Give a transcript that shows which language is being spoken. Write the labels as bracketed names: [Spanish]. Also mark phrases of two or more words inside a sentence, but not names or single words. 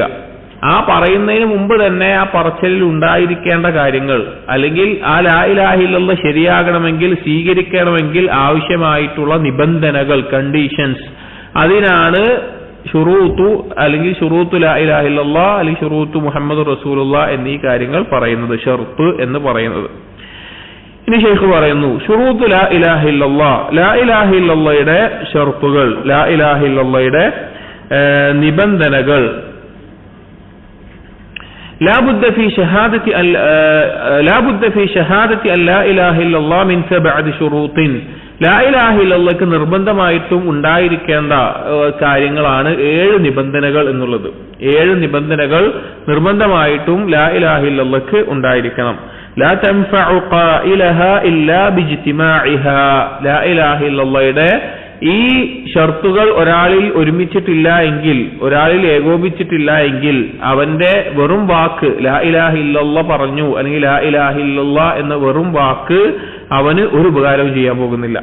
[Malayalam] ആ പറയുന്നതിന് മുമ്പ് തന്നെ ആ പറച്ചിലിൽ ഉണ്ടായിരിക്കേണ്ട കാര്യങ്ങൾ, അല്ലെങ്കിൽ ആ [Arabic] لا إله إلا الله [Malayalam] ശരിയാകണമെങ്കിൽ, സ്വീകരിക്കണമെങ്കിൽ ആവശ്യമായിട്ടുള്ള നിബന്ധനകൾ, കണ്ടീഷൻസ്, അതിനാണ് ശുറൂത്തു, അല്ലെങ്കിൽ [Arabic] شروط لا إله إلا الله, [Malayalam] അല്ലെങ്കിൽ [Arabic] شروط محمد رسول الله [Malayalam] എന്നീ കാര്യങ്ങൾ പറയുന്നത്, ഷർത്ത് എന്ന് പറയുന്നത്. ഇനി ഷെയ്ഖ് പറയുന്നു [Arabic] شروط لا إله إلا الله, لا إله إلا الله [Malayalam] ഷർത്തുകൾ, [Arabic] لا إله إلا الله [Malayalam] നിബന്ധനകൾ. [Arabic] لا بد في شهادة أن لا إله إلا الله من 7 شروط. لا إله إلا الله [Malayalam] നിർബന്ധമായിട്ടും ഉണ്ടായിരിക്കേണ്ട കാര്യങ്ങളാണ് 7 നിബന്ധനകൾ എന്നുള്ളത്. 7 നിബന്ധനകൾ നിർബന്ധമായിട്ടും [Arabic] لا إله إلا الله [Malayalam] ഉണ്ടായിരിക്കണം. [Arabic] لا تنفع قائلها إلا باجتماعها, لا إله إلا الله [Malayalam] ഈ ഷർത്തുകൾ ഒരാളിൽ ഒരുമിച്ചിട്ടില്ല എങ്കിൽ, ഒരാളിൽ ഏകോപിച്ചിട്ടില്ല എങ്കിൽ അവന്റെ വെറും വാക്ക് [Arabic] لا إله إلا الله [Malayalam] പറഞ്ഞു, അല്ലെങ്കിൽ [Arabic] لا إله إلا الله [Malayalam] എന്ന വെറും വാക്ക് അവന് ഒരു ഉപകാരവും ചെയ്യാൻ പോകുന്നില്ല.